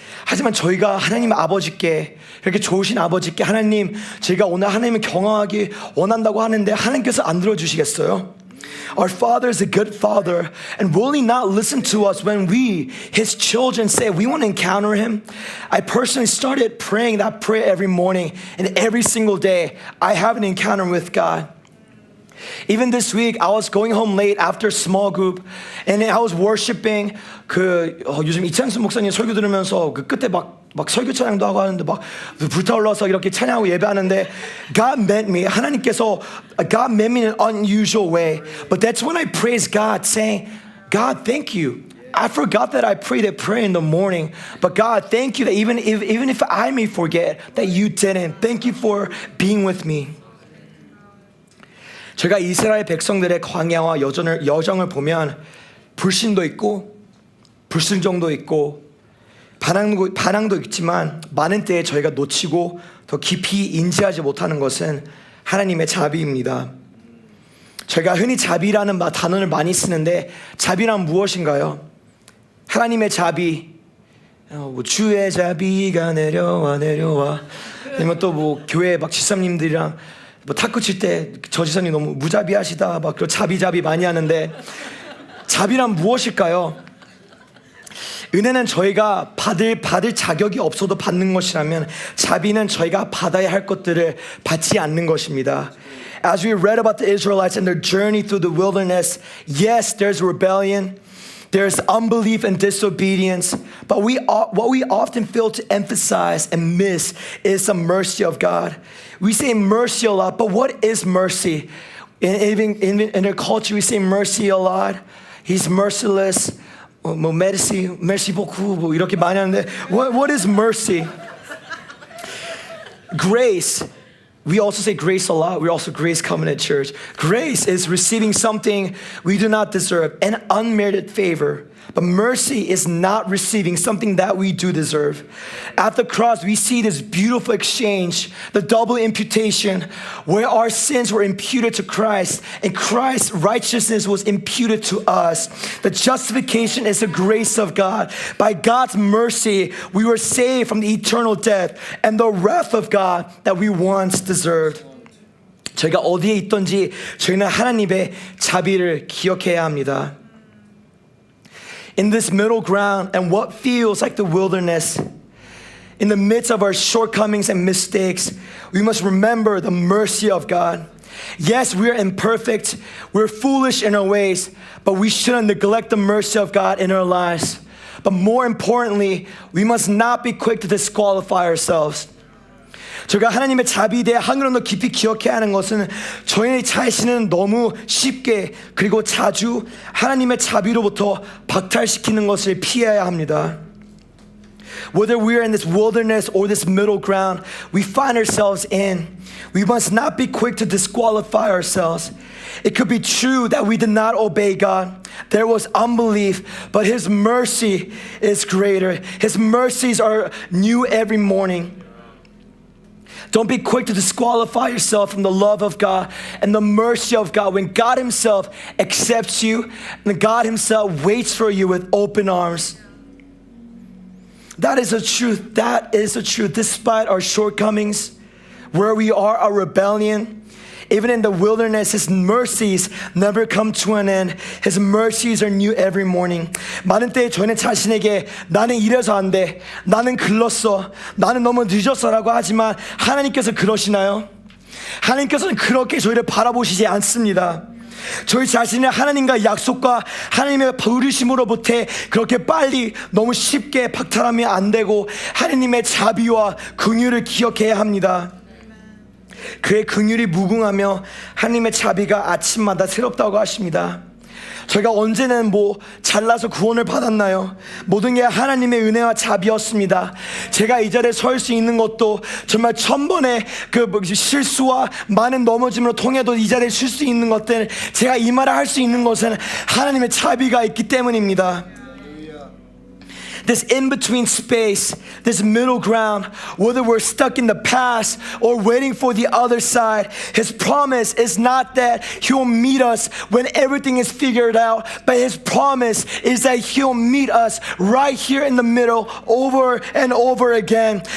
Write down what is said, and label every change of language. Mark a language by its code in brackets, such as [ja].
[ko] 하지만 저희가 하나님 아버지께, 이렇게 좋으신 아버지께, 하나님, 제가 오늘 하나님을 경험하기 원한다고 하는데 하나님께서 안 들어주시겠어요? [en] Our Father is a good Father, and will He not listen to us when we, His children, say we want to encounter Him? I personally started praying that prayer every morning, and every single day I have an encounter with God. Even this week, I was going home late after a small group, and I was worshiping. [ko] 요즘 이찬수 목사님 설교 들으면서 끝에 막 설교 찬양도 하고 하는데 막 불타올라서 이렇게 찬양하고 예배하는데 [en] God met me. [ko] 하나님께서 [en] God met me in an unusual way. But that's when I praise God, saying, God, thank you. I forgot that I prayed a prayer in the morning, but God, thank you that even if I may forget, that you didn't. Thank you for being with me. [ko] 제가 이스라엘 백성들의 광야와 여정을 보면 불신도 있고 불순종도 있고 반항도 있지만 많은 때에 저희가 놓치고 더 깊이 인지하지 못하는 것은 하나님의 자비입니다. 저희가 흔히 자비라는 단어를 많이 쓰는데 자비란 무엇인가요? 하나님의 자비, 주의 자비가 내려와 아니면 또 교회 집사님들이랑 탁구 칠 때 저 지사님 너무 무자비하시다 그런 자비 많이 하는데 자비란 무엇일까요? 은혜는 저희가 받을 자격이 없어도 받는 것이라면 자비는 저희가 받아야 할 것들을 받지 않는 것입니다. [en] As we read about the Israelites and their journey through the wilderness, yes, there's rebellion, there's unbelief and disobedience, but what we often fail to emphasize and miss is the mercy of God. We say mercy a lot, but what is mercy? In our culture, we say mercy a lot. He's merciless. [fr] merci beaucoup [ko] 이렇게 많이 하는데 [en] what is mercy? Grace. We also say grace a lot. We're also Grace Covenant Church. Grace is receiving something we do not deserve, an unmerited favor. But mercy is not receiving something that we do deserve. At the cross, we see this beautiful exchange, the double imputation, where our sins were imputed to Christ and Christ's righteousness was imputed to us. The justification is the grace of God. By God's mercy, we were saved from the eternal death and the wrath of God that we once deserved. [ko] 저희가 어디에 있든지 저희는 하나님의 자비를 기억해야 합니다. [en] In this middle ground and what feels like the wilderness, in the midst of our shortcomings and mistakes, we must remember the mercy of God. Yes, we are imperfect, we're foolish in our ways, but we shouldn't neglect the mercy of God in our lives. But more importantly, we must not be quick to disqualify ourselves. [ko] 저희가 하나님의 자비에 대해 한 걸음 더 깊이 기억해야 하는 것은 저희 자신은 너무 쉽게 그리고 자주 하나님의 자비로부터 박탈시키는 것을 피해야 합니다. [en] Whether we are in this wilderness or this middle ground we find ourselves in, we must not be quick to disqualify ourselves. It could be true that we did not obey God. There was unbelief, but His mercy is greater. His mercies are new every morning. Don't be quick to disqualify yourself from the love of God and the mercy of God when God Himself accepts you and God Himself waits for you with open arms. That is the truth. That is the truth. Despite our shortcomings, where we are, our rebellion, even in the wilderness, His mercies never come to an end. His mercies are new every morning. [ko] 많은 때에 저희는 자신에게 나는 이래서 안 돼. 나는 글렀어. 나는 너무 늦었어라고 하지만 하나님께서 그러시나요? 하나님께서는 그렇게 저희를 바라보시지 않습니다. 저희 자신을 하나님과 약속과 하나님의 부르심으로부터 그렇게 빨리 너무 쉽게 박탈하면 안 되고 하나님의 자비와 긍휼을 기억해야 합니다. 그의 긍휼이 무궁하며 하나님의 자비가 아침마다 새롭다고 하십니다. 저희가 언제는 잘나서 구원을 받았나요? 모든 게 하나님의 은혜와 자비였습니다. 제가 이 자리에 설 수 있는 것도 정말 1000번의 실수와 많은 넘어짐으로 통해도 이 자리에 설 수 있는 것들, 제가 이 말을 할 수 있는 것은 하나님의 자비가 있기 때문입니다. [en] This in-between space, this middle ground, whether we're stuck in the past or waiting for the other side, His promise is not that He'll meet us when everything is figured out, but His promise is that He'll meet us right here in the middle over and over again.